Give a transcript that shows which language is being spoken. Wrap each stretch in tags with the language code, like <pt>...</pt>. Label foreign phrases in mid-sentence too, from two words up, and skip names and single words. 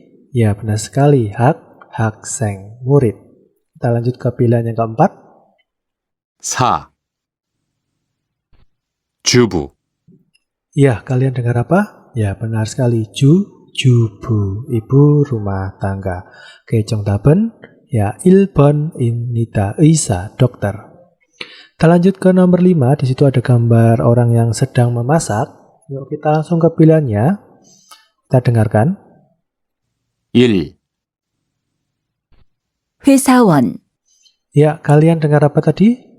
<id>Ya, benar sekali. Hakseng, murid. Kita lanjut ke pilihan yang keempat.</id> <ko>4. 주부,</ko> <id>Ya, kalian dengar apa? Ya, benar sekali. Jubu, ibu rumah tangga. Oke,</id> <ko>정답은 ya 1번 입니다. 의사,</ko> <id>dokter. Kita lanjut ke nomor 5. Di situ ada gambar orang yang sedang memasak. Yuk kita langsung ke pilihannya. Kita dengarkan. 1.</id> <ko>회사원,</ko> <id>Ya, kalian dengar apa tadi?</id>